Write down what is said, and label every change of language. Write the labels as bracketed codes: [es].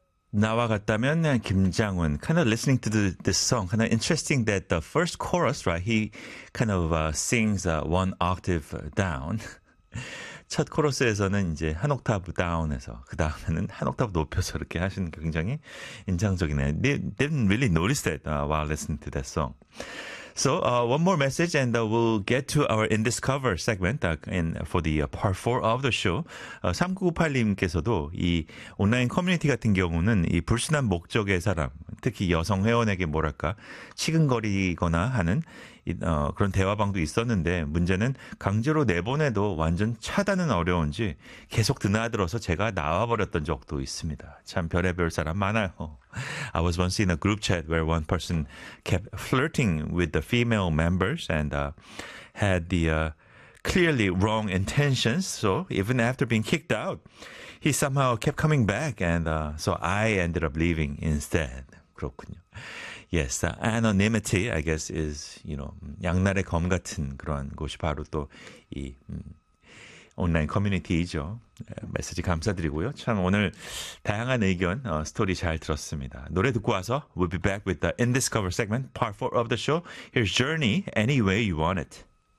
[ko] 나와 같다면 [en] 김장훈 kind of listening to this song, kind of interesting that the first chorus, right, he kind of sings one octave down. [ko] 첫 코러스에서는 이제 한 옥타브 다운해서 그 다음에는 한 옥타브 높여서 이렇게 하시는 게 굉장히 인상적이네요. [en] Didn't really notice that while listening to that song. So one more message and we'll get to our In This Cover segment in for the part 4 of the show. [ko] 3998님께서도 이 온라인 커뮤니티 같은 경우는 이 불순한 목적의 사람, 특히 여성 회원에게 뭐랄까 치근거리거나 하는 그런 대화방도 있었는데 문제는 강제로 내보내도 완전 차단은 어려운지 계속 드나들어서 제가 나와버렸던 적도 있습니다. 참 별의별 사람 많아요. [en] I was once in a group chat where one person kept flirting with the female members and had the clearly wrong intentions. So even after being kicked out, he somehow kept coming back and so I ended up leaving instead. [ko] 그렇군요. [en] Yes, anonymity, I guess, is, you know, [ko] 양날의 검 같은 그런 곳이 바로 또 이 온라인 커뮤니티이죠. 메시지 감사드리고요. 참 오늘 다양한 의견, 스토리 잘 들었습니다. 노래 듣고 와서 [en] we'll be back with the In This Cover segment, part 4 of the show. Here's Journey, Any Way You Want It.